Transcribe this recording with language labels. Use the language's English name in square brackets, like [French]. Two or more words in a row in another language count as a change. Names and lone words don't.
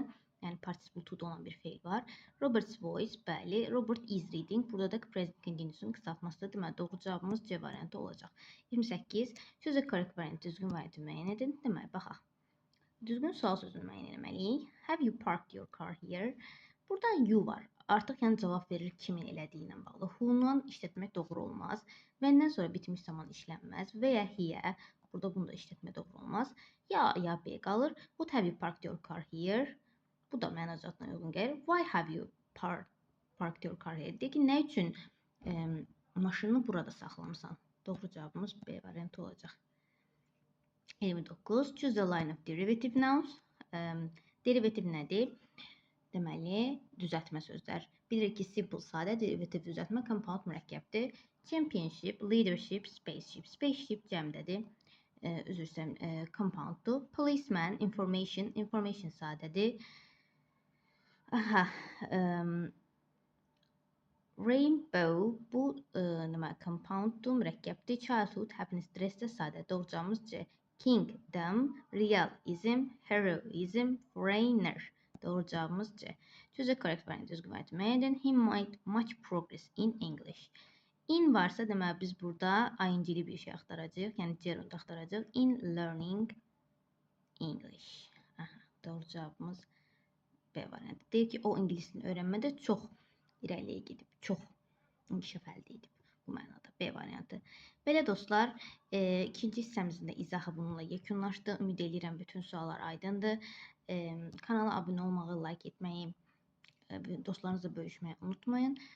[Azerbaijani] Yəni [English] participle to [Azerbaijani] olan bir feil var. [English] Robert's voice, bəli. Robert is reading. [Azerbaijani] Burada da [English] present continuous'un [Azerbaijani] qısaltmasıdır. Deməli, doğru cavabımız C variantı olacaq. 28. [English] Choose the correct variant [Azerbaijani] düzgün variantı müəyyən edin. Deməli, baxaq. Düzgün sual sözünü müəyyən etməliyik. [English] Have you parked your car here? [Azerbaijani] Burada you var. Artıq yəni cavab verir kimin elədiyi ilə bağlı. Who-dan işlətmək doğru olmaz. When-dən sonra bitmiş zaman işlənməz və ya here. Burada bunu da işlətmək doğru olmaz. Ya B qalır. [English] What have you parked your car here? [Azerbaijani] Bu da mənacatına uyğun gəlir. [English] Why have you parked your car here? [Azerbaijani] Deyək ki, nə üçün maşını burada saxlamısan? Doğru cavabımız B variantı olacaq. 29. [English] Choose the line of derivative nouns. [Azerbaijani] Derivativ nədir? Deməli, düzəltmə sözlər. Bilirik ki, simple sadə, derivativ düzəltmə, compound mürəkkəbdir. [English] Championship, leadership, spaceship. [Azerbaijani] Spaceship cəmdədir. Üzr istəyirəm, compounddur. [English] Policeman, information, information [Azerbaijani] sadədir. Aha, rainbow, bu deməli, compounddur, mürəkkəbdir. [English] Childhood, happiness, dress [Azerbaijani] də sadə. Doğru cavabımız C. [English] Kingdom, realism, heroism, foreigner. [Azerbaijani] Doğru cavabımız C. [English] Choose the correct variant [Azerbaijani] düzgün və müəyyən. [English] He made much progress in English. [Azerbaijani] In varsa deməli biz burada ing-li bir şey axtaracağıq. Yəni gerund axtaracağıq. [English] In learning English. [Azerbaijani] Aha, doğru cavabımız B variantı. Deyir ki, o ingilisini öyrənmədə çox irəliyə gedib, çox inkişaf əldə edib. Bu mənada B variantı. Belə dostlar, ikinci hissəmizin də izahı bununla yekunlaşdı. Ümid edirəm bütün suallar aydındır. Kanala abunə olmağı, like etməyi, dostlarınızla bölüşməyi unutmayın.